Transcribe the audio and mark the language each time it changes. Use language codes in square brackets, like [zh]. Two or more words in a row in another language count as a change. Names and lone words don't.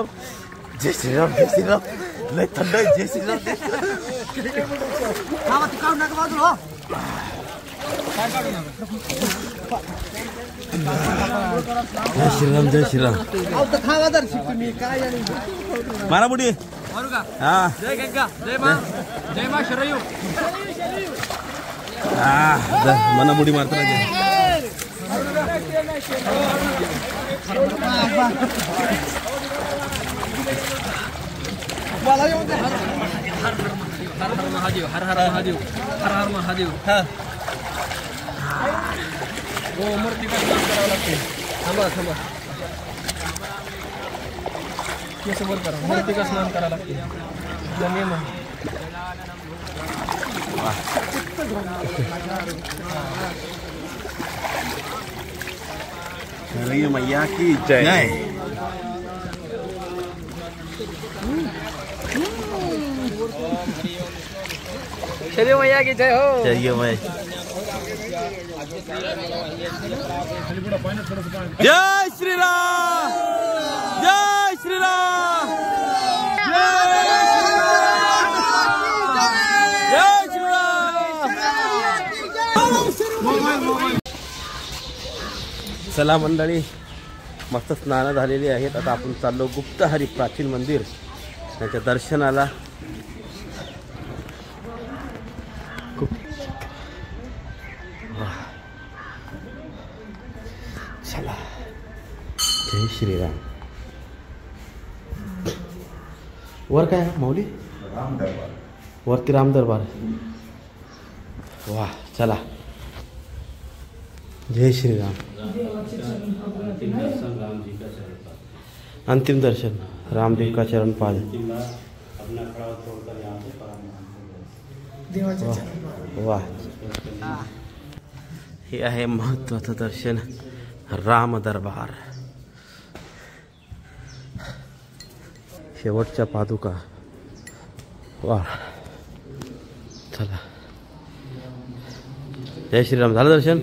[mr] जय श्रीराम. जय श्रीराम. लय थंड आहे. जय श्रीराम. जय श्रीराम. जय श्रीराम. मारा बुडी. हाँ. जय गंगा, जय माँ, जय माँ शरयू. मना बुडी मारता राजे. हर हर महादेव, हर हर महादेव, हर हर महादेव. हो, मूर्ती का स्नान करावं लागते. थांबा केस वर करा. मूर्ती का स्नान करावं लागते. नियम आहे. [hi] मैया की जय. चलिए मैया की जय हो. जय मैं. जय श्रीराम. [mr] जय श्रीराम. जय श्रीराम. चला मंडळी, मस्त स्नान झालेली आहेत. आता आपण चाललो गुप्तहरी प्राचीन मंदिर त्याच्या दर्शनाला. चला जय श्रीराम. वर काय आहे माऊली? वरती राम दरबार. वाह. चला जय श्री राम। [hi] अंतिम दर्शन रामदेव का चरण पाद। [mr] वाह, हे आहे महत्वाचं दर्शन, राम दरबार। शेवटच्या पादुका। वाह, चला, जय श्रीराम। झालं दर्शन?